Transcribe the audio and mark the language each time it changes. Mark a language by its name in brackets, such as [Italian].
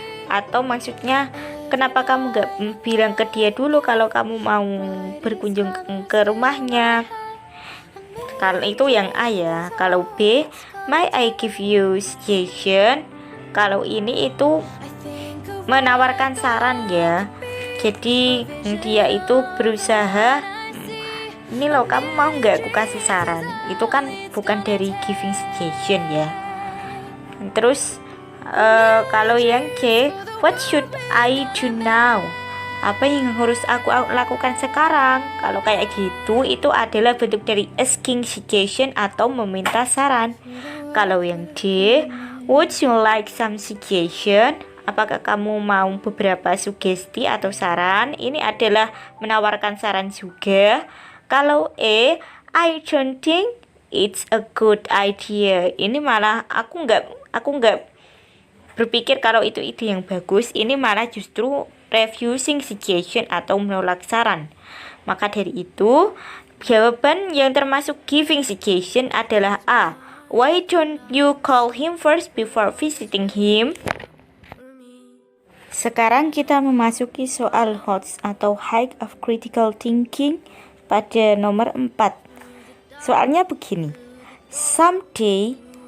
[Indonesian] Atau maksudnya, kenapa kamu gak bilang ke dia dulu kalau kamu mau berkunjung ke rumahnya? Kalau itu yang A ya. Kalau B, [English] may I give you suggestion? [Indonesian] Kalau ini itu menawarkan saran ya. Jadi dia itu berusaha, ini loh kamu mau gak aku kasih saran. Itu kan bukan dari giving suggestion ya. Terus kalau yang C, [English] what should I do now? [Indonesian] Apa yang harus aku lakukan sekarang? Kalau kayak gitu, itu adalah bentuk dari asking suggestion atau meminta saran. Kalau yang D, [English] would you like some suggestion? [Indonesian] Apakah kamu mau beberapa sugesti atau saran? Ini adalah menawarkan saran juga. Kalau E, [English] I don't think it's a good idea. [Indonesian] Ini malah aku nggak berpikir kalau itu ide yang bagus. Ini malah justru refusing suggestion atau menolak saran. Maka dari itu, jawaban yang termasuk giving suggestion adalah A. [English] Why don't you call him first before visiting him? [Indonesian] Sekarang kita memasuki soal HOTS atau Height of Critical Thinking pada nomor 4. Soalnya begini. Someday